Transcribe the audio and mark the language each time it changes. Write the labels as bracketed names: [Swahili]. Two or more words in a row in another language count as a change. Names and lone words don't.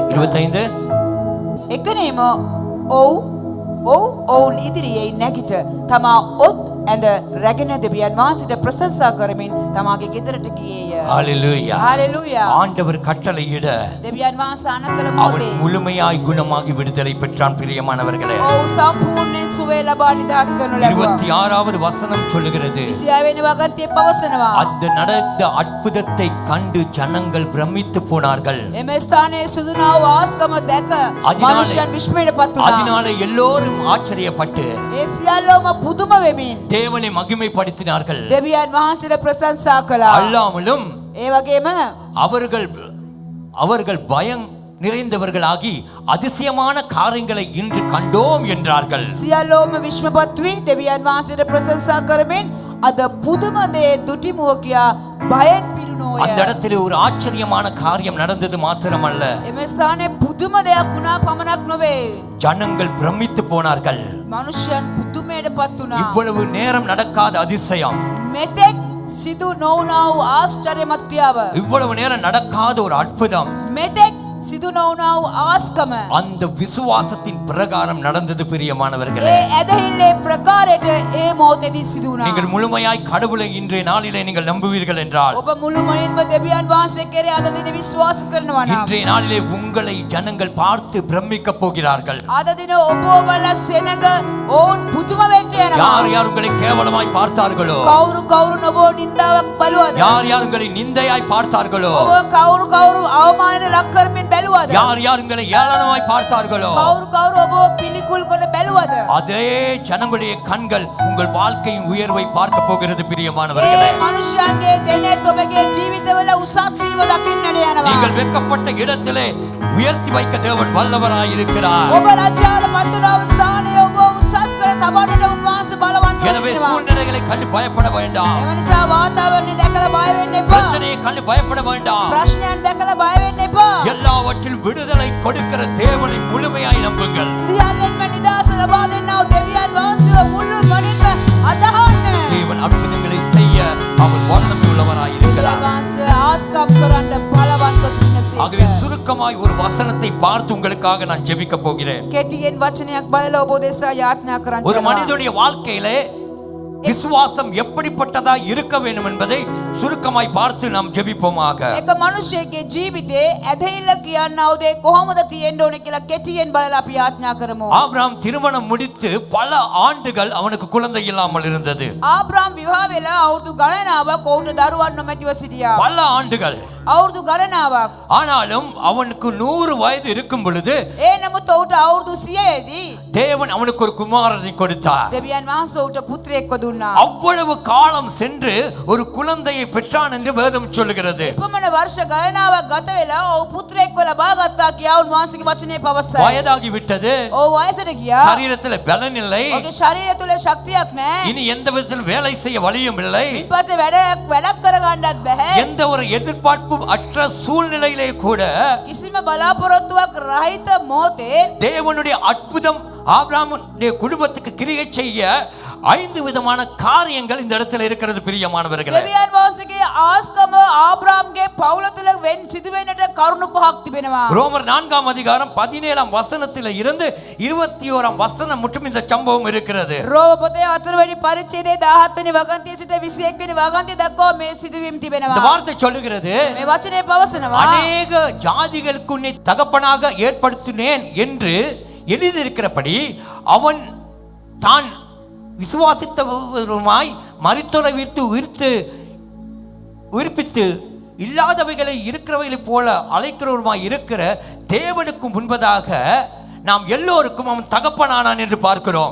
[Sinhala] 25 එකනේම ඔවුන් ඉදිරියේ නැගිට තමා ඔත් ඇඳ රැගෙන දෙවියන් වහන්සේට ප්‍රශංසා කරමින් තමාගේ ගෙදරට ගියේය. [Tamil] ஹalleluya. [Sinhala] හalleluya. [Tamil] ஆண்டவர் கட்டளையிட [Sinhala] දෙවියන් වහන්සේ අනකල [Tamil] அவன் [Sinhala] මොහොතේ [Tamil] முழுமையாய் குணமாகி விடுதலை பெற்றான். பிரியமானவர்களே, [Sinhala] ඔව් සම්පූර්ණයෙන් සුවය ලබා නිදහස් කරනු ලැබුවා. [Tamil] 26வது வசனம் சொல்லுகிறது, [Sinhala] 26 වෙනි වගන්තිය පවසනවා. [Tamil] அந்த நடந்த அற்புதத்தை கண்டு ஜனங்கள் பிரமித்து போனார்கள். [Sinhala] එම ස්ථානයේ සිදුනා වූ ආස්කම දැක මනුෂ්‍යයන් විස්මයටපත් වුණා. [Tamil] அதனால எல்லோரும் ஆச்சரியப்பட்டு [Sinhala] ඒ සියල්ලෝම පුදුම වෙමින් [Tamil] தேவனை மகிமைப்படுத்தினார்கள். [Sinhala] දෙවියන් වහන්සේට ප්‍රශංසා කළා. [Tamil] அல்லாமலும் [Sinhala] ඒ වගේම [Tamil] அவர்கள் பயம் நிறைந்தவர்களாகி அதிசயமான காரியங்களை இன்று கண்டோம் என்றார்கள். [Sinhala] සියල්ලෝම විශ්මපත් වී දෙවියන් වහන්සේට ප්‍රශංසා කරමින් අද පුදුම දේ දුටිමුව කියා බයෙන් පිරුණෝය. [Tamil] அந்த இடத்திலே ஒரு ஆச்சரியமான காரியம் நடந்தது மாத்திரமல்ல, [Sinhala] එම ස්ථානයේ පුදුම දෙයක් වුණා පමණක් නොවේ. [Tamil] ஜனங்கள் பிரமித்து போனார்கள். [Sinhala] මනුෂ්‍යයන් පුදුමයටපත් වුණා. [Tamil] இவ்வளவு நேரம் நடக்காத அதிசயம், [Sinhala] මෙතෙක් සිදු නොවුණා වූ ආශ්චර්යමත් ක්‍රියාව, [Tamil] இவ்வளவு நேரம் நடக்காத ஒரு அற்புதம் [Sinhala] මෙතෙක් සිදු නොවුණා වූ ආස්කම [Tamil] அந்த விசுவாசத்தின் பிரகாரம் நடந்தது. பிரியமானவர்களே, [Sinhala] ඒ ඇදහිල්ලේ ප්‍රකාරයට ඒ ඒ මොහොතේදී සිදු වුණා. [Tamil] நீங்கள் முழுமையாய் கடவுளை இன்றைய நாளிலே நீங்கள் நம்புவீர்கள் என்றால் [Sinhala] ඔබ මුළුමනින්ම දෙවියන් වහන්සේ කෙරේ අද දින විශ්වාස කරනවා නම් [Tamil] இன்றைய நாளிலே உங்களை ஜனங்கள் பார்த்து பிரமிக்க போகிறார்கள். [Sinhala] අද දින ඔබව බලලා සෙනග ඕන් පුදුම වෙන්න යනවා. [Tamil] யார் யார் உங்களை கேவலமாய் பார்த்தார்களோ, [Sinhala] කවුරු කවුරු ඔබව නින්දාවක් බලුවද? [Tamil] யார் யார் உங்களை நிந்தையாய் பார்த்தார்களோ, [Sinhala] ඔබ කවුරු කවුරු අවමානයට ලක් කරමින් බැලුවද? [Tamil] யார் யார் உங்களை ஏளனமாய் பார்த்தார்களோ, [Sinhala] කවුරු කවුරු ඔබව පිළිකුල් කොට බැලුවද? [Tamil] அதே ஜனங்களுடைய கண்கள் உங்கள் வாழ்க்கையின் உயர்வை பார்க்க போகிறது பிரியமானவர்களே. [Sinhala] ඒ මනුෂ්‍යයන්ගේ දෙනෙත් ඔබගේ ජීවිතවල උසස් වීම දකින්නට යනවා. [Tamil] நீங்கள் வெட்கப்பட்ட இடத்திலே உயர்த்தி வைக்க தேவன் வல்லவராய் இருக்கிறார். [Sinhala] ඔබ ලැජ්ජාවට පත් වුණ අවස්ථාවේ ඔබ උසස් කර තබන්නට උන්වහන්සේ බලවන්තව [Tamil] எனவே [Sinhala] සිටිනවා. [Tamil] சூழ்நிலைகளை கண்டு பயப்பட வேண்டாம். [Sinhala] එම නිසා වාතාවරණය දැකලා බය වෙන්න එපා. [Tamil] பிரச்சனையை கண்டு பயப்பட வேண்டாம். [Sinhala] ප්‍රශ්නයන් දැකලා බය වෙන්න එපා. [Tamil] எல்லாவற்றிலும் விடுதலை கொடுக்கிற தேவனை முழுமையாய் நம்புங்கள். [Sinhala] සියල්ලෙන්ම නිදහස ලබා දෙන්නා වූ දෙවියන් වහන්සේව මුළුමනින්ම අදහන්න. [Tamil] தேவன் அற்புதங்களை செய்ய அவர் வல்லமை உள்ளவராய் [Sinhala] දෙවියන් [Tamil] இருக்கிறார். [Sinhala] වහන්සේ ආස්කම් කරන්න බලවන්ත සිටින [Tamil] ஆகவே [Sinhala] සේක. [Tamil] சுருக்கமாய் ஒரு வசனத்தை பார்த்து உங்களுக்காக நான் ஜெபிக்க போகிறேன். [Sinhala] කෙටියෙන් වචනයක් බලලා ඔබ දෙසා යාඥා කරන්න. [Tamil] ஒரு மனிதனுடைய வாழ்க்கையிலே விசுவாசம் எப்படிப்பட்டதா இருக்க வேண்டும் என்பதை சுருக்கமாய் பார்த்து நாம் ஜெபிப்போமாக. [Sinhala] එක මිනිසෙකුගේ ජීවිතේ ඇදහිල්ල කියනවා දේ කොහොමද තියෙන්න ඕනේ කියලා කෙටියෙන් බලලා අපි යාඥා කරමු. [Tamil] ஆபிரகாம் திருமணம் முடித்து பல ஆண்டுகள் அவனுக்கு குழந்தை இல்லாமல் இருந்தது. [Sinhala] ආබ්‍රහම් විවාහ වෙලා අවුරුදු ගණනාවක් ඔවුන්ට දරුවන් නොමැතිව සිටියා. [Tamil] பல ஆண்டுகள். [Sinhala] අවුරුදු ගණනාවක්. [Tamil] ஆனாலும் அவனுக்கு 100 வயது இருக்கும் பொழுது [Sinhala] ඒ නමුත් ඔහුට අවුරුදු 100 දී [Tamil] தேவன் அவனுக்கு ஒரு குமாரனை கொடுத்தார். [Sinhala] දෙවියන් වහන්සේ ඔහුට පුත්‍රයෙක්ව දුන්නා. [Tamil] அவ்வளவு காலம் சென்று ஒரு குழந்தையை பெற்றான் என்று வேதம் சொல்லுகிறது. [Sinhala] එපමණ වර්ෂ ගණනාවක් ගත වෙලා ඔහු පුත්‍රයෙක්ව ලබා ගත්තා කියා උන්වහන්සේගේ වචනේ පවසයි. [Tamil] வயதாகி விட்டது. [Sinhala] ඔහු වයසට ගියා. [Tamil] சரீரத்தில் பலன் இல்லை. [Sinhala] ඔහුගේ ශරීරය තුල ශක්තියක් නැහැ. [Tamil] இனி எந்த விதத்திலும் வேலை செய்ய வழியும் இல்லை. [Sinhala] ඊපස්සේ වැඩක් කරගන්නත් බැහැ. [Tamil] எந்த ஒரு எதிர்பார்ப்பும் அற்ற சூழ்நிலையிலே கூட [Sinhala] කිසිම බලාපොරොත්තුවක් රහිත මොහොතේ [Tamil] தேவனுடைய அற்புதம் ஆபிரகாமுடைய குடும்பத்துக்கு கிரியை செய்ய 5 விதமான காரியங்கள் இந்த இடத்துல இருக்கிறது பிரியமானவர்களே. [Sinhala] දෙවියන් වහන්සේගේ ආස්කම ආබ්‍රාම්ගේ පවුල තුල සිදුවෙන්නට කරුණු පහක් තිබෙනවා. [Tamil] ரோமர் 4ஆம் அதிகாரம் 17ஆம் வசனத்தில இருந்து 21ஆம் வசனம் மட்டும் இந்த சம்பவம் இருக்கிறது. [Sinhala] රෝම පොතේ 4 වෙනි පරිච්ඡේදයේ 17 වෙනි වගන්තිය සිට 21 වෙනි වගන්තිය දක්වා මේ සිදුවීම් [Tamil] இந்த [Sinhala] තිබෙනවා. [Tamil] வார்த்தை சொல்லுகிறது, [Sinhala] මේ වචනේ පවසනවා [Tamil] அநேக ஜாதிகளுக்கு உன்னை தகப்பனாக ஏற்படுத்தினேன் என்று எழுதியிருக்கிறபடி அவன் தான் விசுவாசித்தவருமாய் மரித்தோரை உயிர்ப்பித்து இல்லாதவைகளை இருக்கிறவைகளை போல அழைக்கிறவருமாய் இருக்கிற தேவனுக்கு முன்பதாக நாம் எல்லோருக்கும் அவன் தகப்பனானான் என்று பார்க்கிறோம்.